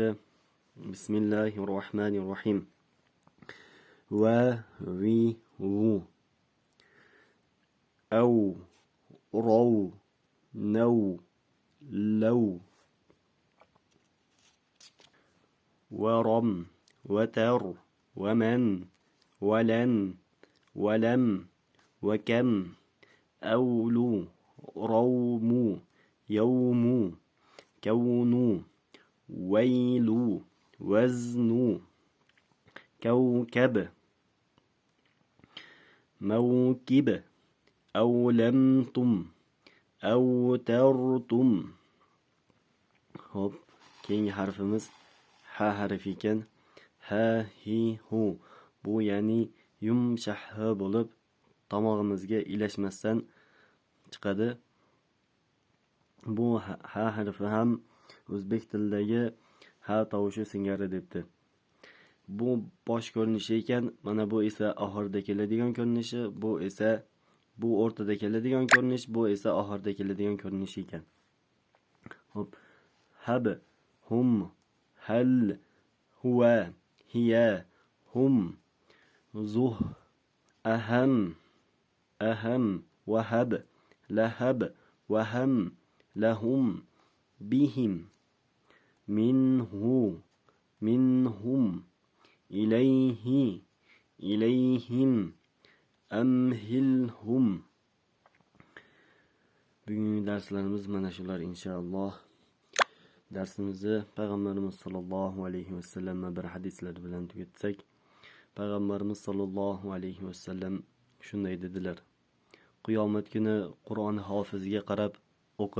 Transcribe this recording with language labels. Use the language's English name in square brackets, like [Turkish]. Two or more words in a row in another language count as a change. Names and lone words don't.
[Arabic] Bismillahirrohmanirrohim. Va vi vu au raw naw law waram وتر ومن ولن ولم وكم أولو روم يوم كون ويل وزن كوكب موكب أولمتم أوترتم. [Uzbek] Hop, keyingi harfimiz ha harfi ekan. [Arabic] هَ هِ هُ. [Uzbek] Bu ya'ni yumshah bo'lib tomog'imizga ilashmasdan chiqadi. Bu ha harfi ham o'zbek tilidagi ha tovushi singari debdi. Bu bosh ko'rinishi ekan. Mana bu esa oxirida keladigan ko'rinishi, bu esa bu o'rtada keladigan ko'rinish, bu esa oxirida keladigan ko'rinish ekan. Hop. [Arabic] هب هم هل هو هي هم زه أهم أهم وهب لهب وهم لهم بهم منه منهم إليه إليهم, amhilhum. [Uzbek] Bugungi darslarimiz mana shular inshaalloh. Darsimizni payg'ambarimiz [Arabic] صلى الله عليه وسلم [Uzbek] bir hadislar bilan tugatsak, payg'ambarimiz [Arabic] صلى الله عليه وسلم [Uzbek] shunday dedilar: qiyomat kuni Qur'on hofiziga qarab o'qi.